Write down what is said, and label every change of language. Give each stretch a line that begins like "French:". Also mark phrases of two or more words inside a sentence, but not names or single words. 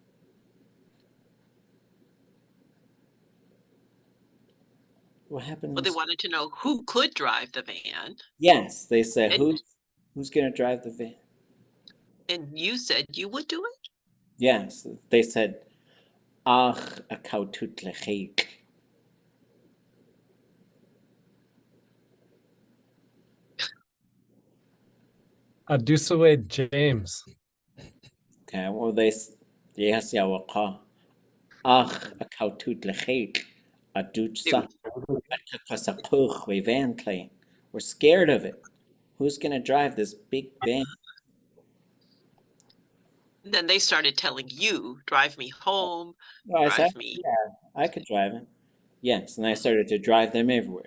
English: What happened? Well, they wanted to know who could drive the van, Yes, they said, And- who's gonna drive the van? and you said you would do it. Yes, they said, Ach, a kautut lechik. Adusaway James. Okay, well, yes, Yawaka. Ach, a kautut lechik. A dutsa. We van plane. We're scared of it. Who's gonna drive this big van? Then they started telling you, drive me home, Well, I said, drive me. yeah, I could drive it. Yes, and I started to drive them everywhere.